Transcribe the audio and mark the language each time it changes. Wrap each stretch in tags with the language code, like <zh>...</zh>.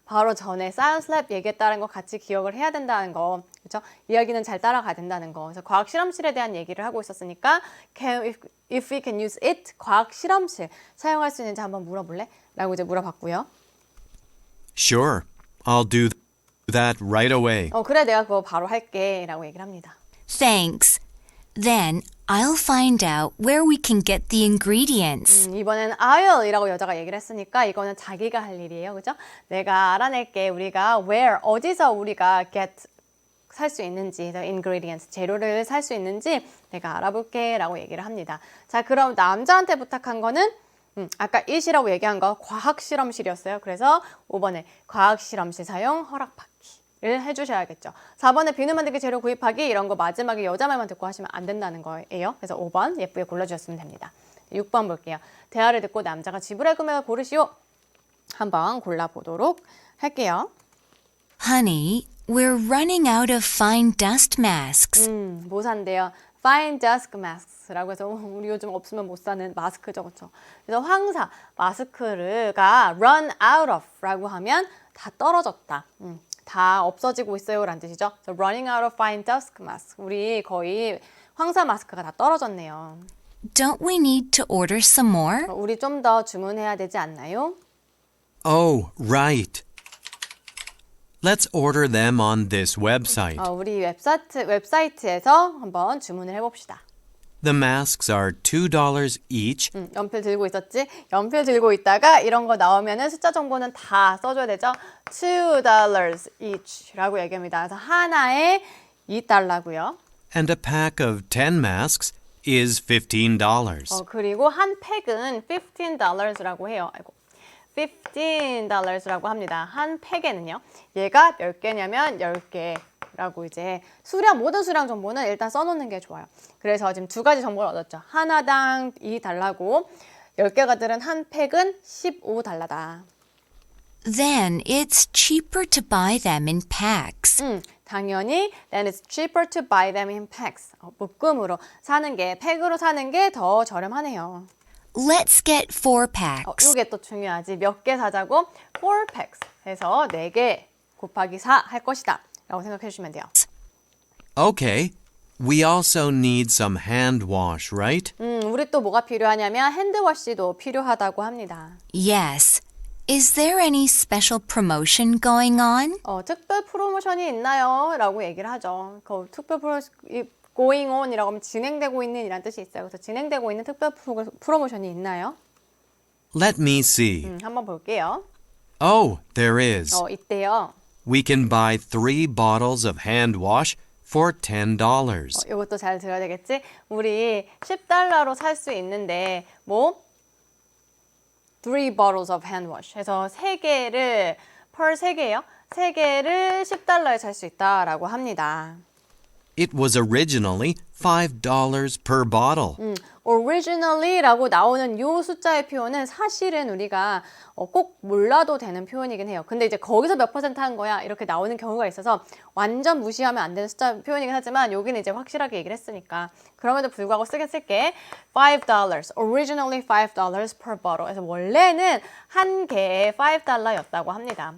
<ko>바로 전에 Science Lab 얘기했다는 거 같이 기억을 해야 된다는 거. 그렇죠? 이야기는 잘 따라가야 된다는 거. 그래서 과학 실험실에 대한 얘기를 하고 있었으니까</ko> <en>if we can use it,</en> <ko>과학 실험실 사용할 수 있는지 한번 물어볼래? 라고 이제 물어봤고요.</ko> <en>Sure, I'll do that right away.</en> <ko>그래, 내가 그거 바로 할게. 라고 얘기를 합니다.</ko> <en>Thanks. Then I'll find out where we can get the ingredients.</en> <ko>이번엔 I'll이라고 여자가 얘기를 했으니까 이거는 자기가 할 일이에요. 그죠? 내가 알아낼게. 우리가 where, 어디서 우리가 get 살 수 있는지, the ingredients, 재료를 살 수 있는지 내가 알아볼게. 라고 얘기를 합니다. 자, 그럼 남자한테 부탁한 거는 아까 it이라고 얘기한 거 과학실험실이었어요. 그래서 5번에 과학실험실 사용 허락받기를 해주셔야겠죠. 4번에 비누 만들기 재료 구입하기 이런 거 마지막에 여자 말만 듣고 하시면 안 된다는 거예요. 그래서 5번 예쁘게 골라주셨으면 됩니다. 6번 볼게요. 대화를 듣고 남자가 지불할 금액을 고르시오. 한번 골라보도록 할게요.</ko> <en>Honey, we're running out of fine dust masks.</en> <ko>뭐 산대요?</ko> <en>Fine dust masks</en> <ko>라고 해서 우리 요즘 없으면 못 사는 마스크죠, 그렇죠? 그래서 황사 마스크가</ko> <en>run out of</en> <ko>라고 하면 다 떨어졌다, 다 없어지고 있어요라는 뜻이죠.</ko> <en>So running out of fine dust mask.</en> <ko>우리 거의 황사 마스크가 다 떨어졌네요.</ko> <en>Don't we need to order some more?</en> <ko>우리 좀 더 주문해야 되지 않나요?</ko> <en>Oh, right. Let's order them on this website.</en> <ko>우리 웹사이트에서 한번 주문을 해봅시다.</ko> <en>The masks are $2 each.</en> <ko>연필 들고 있었지? 연필 들고 있다가 이런 거 나오면은 숫자 정보는 다 써줘야 되죠? $2 each라고 얘기합니다. 그래서 하나에 $2고요.</ko> <en>And a pack of 10 masks is $15.</en> <ko>그리고 한 팩은 $15라고 해요. 아이고. $15라고 합니다. 한 팩에는요. 얘가 몇 개냐면 10개라고 이제 모든 수량 정보는 일단 써놓는 게 좋아요. 그래서 지금 두 가지 정보를 얻었죠. 하나당 $2고 10개가 들은 한 팩은 $15다.</ko> <en>Then it's cheaper to buy them in packs. 당연히 then it's cheaper to buy them in packs.</en> <ko>묶음으로 사는 게, 팩으로 사는 게 더 저렴하네요.</ko> <en>Let's get 4 packs.</en> <ko>이게 또 중요하지. 몇 개 사자고?</ko> <en>4 packs</en> <ko>해서 4개 곱하기 4 할 것이다 라고 생각해 주시면 돼요.</ko> <en>Okay. We also need some hand wash, right?</en> <ko>우리 또 뭐가 필요하냐면 핸드워시도 필요하다고 합니다.</ko> <en>Yes. Is there any special promotion going on?</en> <ko>특별 프로모션이 있나요? 라고 얘기를 하죠. 그 특별</ko> <en>going on</en> <ko>이라고 하면 진행되고 있는 이란 뜻이 있어요. 그래서 진행되고 있는 특별 프로모션이 있나요?</ko> <en>Let me see.</en> <ko>한번 볼게요.</ko> <en>Oh, there is.</en> <ko>있대요.</ko> <en>We can buy 3 bottles of hand wash for $10.</en> <ko>이것도 잘 들어야 되겠지? 우리 $10로 살 수 있는데</ko> <en>3 bottles of hand wash</en> <ko>해서 3개를 per 3개예요. 3개를 $10에 살 수 있다라고 합니다.</ko> <en>It was originally $5 per bottle.</en> <ko>originally라고 나오는 이 숫자의 표현은 사실은 우리가 꼭 몰라도 되는 표현이긴 해요. 근데 이제 거기서 몇 퍼센트 한 거야 이렇게 나오는 경우가 있어서 완전 무시하면 안 되는 숫자 표현이긴 하지만 여기는 이제 확실하게 얘기를 했으니까 그럼에도 불구하고 쓸게 $5</ko> <en>originally $5 per bottle</en> <ko>그래서 원래는 한 개에 $5였다고 합니다.</ko>